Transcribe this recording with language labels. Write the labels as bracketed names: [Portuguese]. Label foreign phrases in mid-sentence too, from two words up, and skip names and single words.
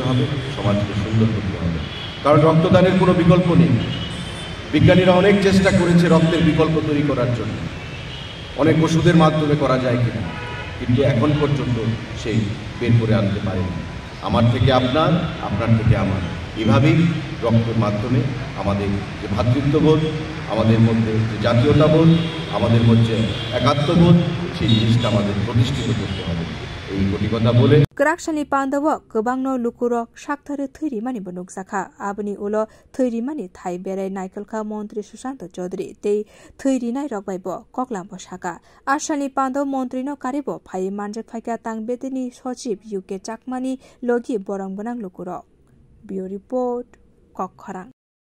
[Bangla] হবে সমাজকে সুন্দর করতে হবে কারণ রক্তদানের কোনো বিকল্প নেই বিজ্ঞানীরা অনেক চেষ্টা করেছে রক্তের বিকল্প তৈরি করার জন্য অনেক ওষুধের মাধ্যমে করা যায় কিনা কিন্তু এখন পর্যন্ত সেই বের করে আনতে পারেনি আমার থেকে আপনার থেকে আমার এভাবেই রক্তের মাধ্যমে আমাদের যে ভ্রাতৃত্ববোধ আমাদের মধ্যে যে জাতীয়তাবোধ আমাদের মধ্যে একাত্মবোধ সেই জিনিসটা আমাদের প্রতিষ্ঠিত করতে হবে এই কথা বলে [Kok Borok] Krakshani Pandawa Kubangno Lukurok Shaktari Thurimani Bunuk Saka Abni Ulo Thurimani Thai Bere Naikalka Montri Sushanto Chodri Te Thurinai Rogbaibo Koklambo Shaka Ashani Pando Montrino Karibo Pai Manjak Phaika Tang Betini Sochip UK Chakmani Logi Borang Banang Lukuro Bio Report Kokharang